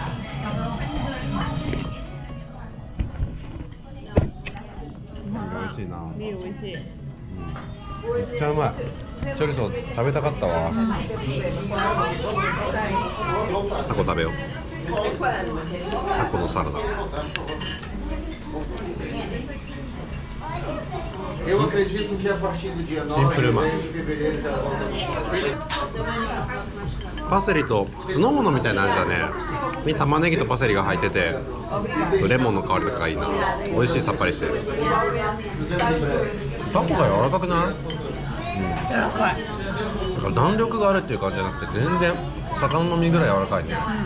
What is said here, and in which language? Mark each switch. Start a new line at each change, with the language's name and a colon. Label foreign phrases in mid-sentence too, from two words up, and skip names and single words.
Japanese: 美味しいな。ビール美味しい。めっちゃうまい。チョリソー食べたかったわ。タコ食べよう。タコのサラダ。
Portuguese: Eu acredito que a partir do dia 9 Sempre uma. de fevereiro já volta.
Japanese: パセリと酢の物みたいな味だね。に玉ねぎとパセリが入ってて、レモンの香りとかがいいな。美味しい、さっぱりしてる。タコが柔らかくない？柔らかい。だから弾力があるっていう感じじゃなくて、全然魚の身ぐらい柔らかいね。